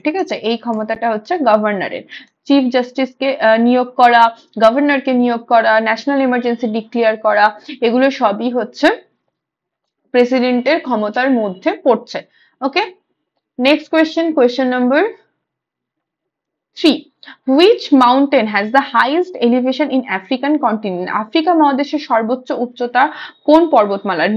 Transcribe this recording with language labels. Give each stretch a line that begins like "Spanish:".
Bangla: ঠিক আছে, এই ক্ষমতাটা হচ্ছে গভর্নরের। চিফ জাস্টিস কে নিয়োগ করা, গভর্নরকে নিয়োগ করা, ন্যাশনাল এমার্জেন্সি ডিক্লেয়ার করা, এগুলো সবই হচ্ছে প্রেসিডেন্টের ক্ষমতার মধ্যে পড়ছে। ওকে, next question, question number 3.
English: Which mountain has the highest elevation in African continent?
Bangla: Africa মহাদেশের সর্বোচ্চ উচ্চতা কোন পর্বতমালার?